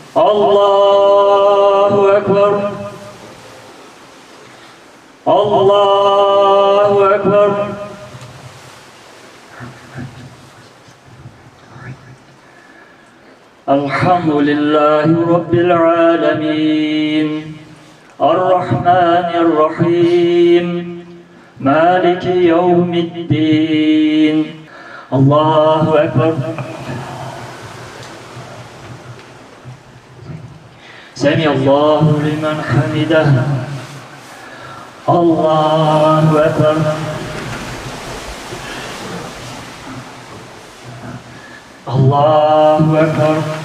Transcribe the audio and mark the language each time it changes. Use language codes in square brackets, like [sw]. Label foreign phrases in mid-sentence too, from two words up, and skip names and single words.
[ar] الله أكبر. الله أكبر. الحمد لله رب العالمين. الرحمن الرحيم. مالك يوم الدين. الله أكبر. سمع الله لمن حمده. الله أكبر. الله أكبر.